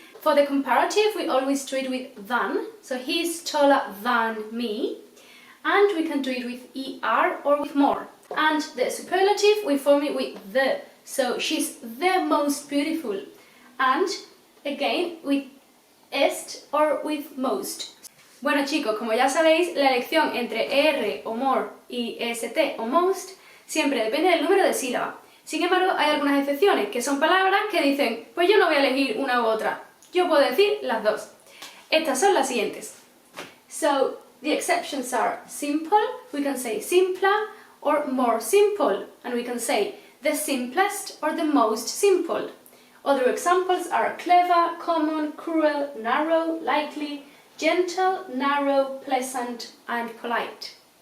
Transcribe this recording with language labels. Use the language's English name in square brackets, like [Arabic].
[English] For the comparative, we always do it with than, so he's taller than me, and we can do it with er or with more. And the superlative, we form it with the, so she's the most beautiful, and again with est or with most. [Spanish] Bueno chicos, como ya sabéis, la elección entre er o more y est o most siempre depende del número de sílabas. Sin embargo, hay algunas excepciones, que son palabras que dicen, pues yo no voy a elegir una u otra. Yo puedo decir las dos. Estas son las siguientes. [English] So, the exceptions are simple, we can say simpler, or more simple, and we can say the simplest or the most simple. Other examples are clever, common, cruel, narrow, likely, gentle, narrow, pleasant, and polite.